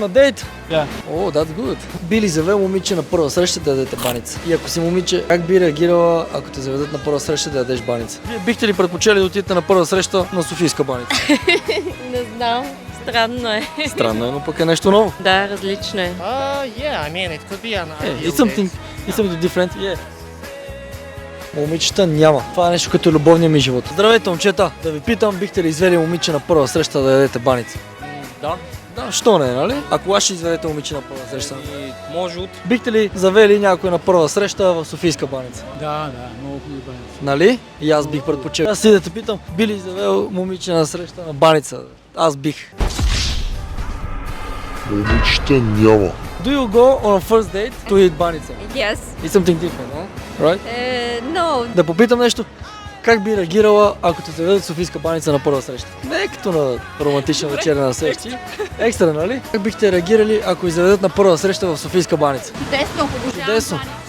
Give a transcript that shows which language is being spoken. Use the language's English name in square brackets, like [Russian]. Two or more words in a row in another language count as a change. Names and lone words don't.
[English] a date? Yeah. Oh, that's good. [Bulgarian] Би ли завел момиче на първа среща да ядете баница? И ако си момиче, как би реагирала, ако те заведат на първа среща да ядеш баница? Вие бихте ли предпочели да отидете на първа среща на Софийска баница? Не знам, странно е. Странно е, но пък е нещо ново. Да, различно е. [English] Yeah, I mean, it could be an ideal It's something different. Yeah. [Bulgarian] Момичета няма. Това е нещо като любовния ми живот. Здравейте, момчета! Да ви питам, бихте ли извели момиче на първа среща да ядете баница? Да. Да, що не, нали? Ако аз ще изведете момиче на първа среща. И може от... Бихте ли завели някой на първа среща в Софийска баница? Да, много хубави баници. Нали? И аз бих предпочел. Аз си да те питам, би ли завел момиче на среща на баница? Аз бих. Момичета няма. [English] Do you go on a first date to eat баница? Yes. It's something different, huh? Right? No. [Bulgarian] Да попитам нещо. Как би реагирала, ако те заведат в Софийска баница на първа среща? Не е като на романтична вечеря на срещи. Екстра, нали? Как бихте реагирали, ако ви заведат на първа среща в Софийска баница? Чудесно. Чудесно.